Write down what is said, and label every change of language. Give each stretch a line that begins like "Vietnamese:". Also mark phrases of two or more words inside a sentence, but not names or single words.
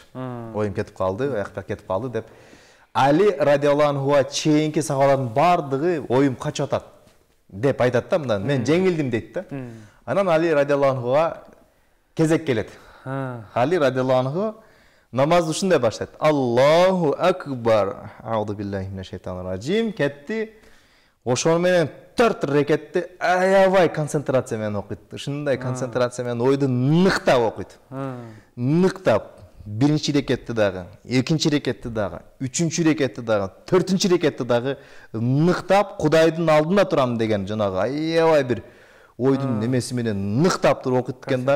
Kyrgyz: Оюм кетип калды, аякта кетип калды деп. Али
Arabic: رضي الله عنه
Kyrgyz: чейинки сахабалардын бардыгы оюм качып атат деп айтат да, мындан мен жеңилдим дейт да. Анан Али
Arabic: رضي الله عنه
Kyrgyz: кезек келет. Али
Arabic: رضي الله عنه
Kyrgyz: намазды ушундай баштайт.
Arabic: الله أكبر. أعوذ بالله من الشيطان الرجيم кетти.
Kyrgyz: Ошол менен 4 рекетти аябай концентрация менен окуйт. Ушундай концентрация менен ойду ныктап окуйт. Ныктап. Биринчи рекетти дагы, экинчи рекетти дагы, үчүнчү рекетти дагы, төртүнчү рекетти дагы ныктап Кудайдын алдында турам деген жанагы аябай бир ойдун немеси менен ныктап туруп окуйт экен дагы.